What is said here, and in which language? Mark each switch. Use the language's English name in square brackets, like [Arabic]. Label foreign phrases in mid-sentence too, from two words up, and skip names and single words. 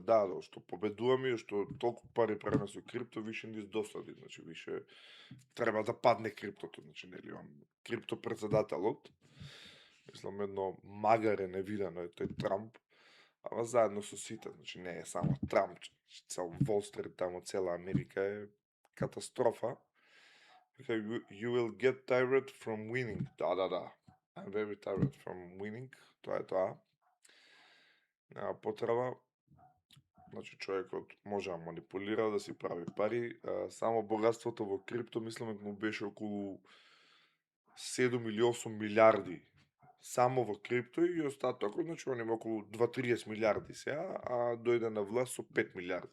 [Macedonian] Да, што победуваме, што толку пари правиме со крипто, више ни издосади, значи више треба да падне криптото, значи нели он крипто председателот. Мислам едно магаре невидено е тој Трамп, ама заедно со сите, значи не е само Трамп, цел Wall Street, тамо цела Америка е катастрофа. [English] You will get tired from winning. [Macedonian] Да. [English] I'm very tired from winning. [Macedonian] Тоа е тоа. Нема потреба. Значи човекот може да манипулира, да си прави пари. Само богатството во крипто, мислам, му беше околу 7 или 8 милиарди. Само во крипто и остатокот, значи он има околу 2-30 милиарди сега, а дојде на власт со 5 милиарди.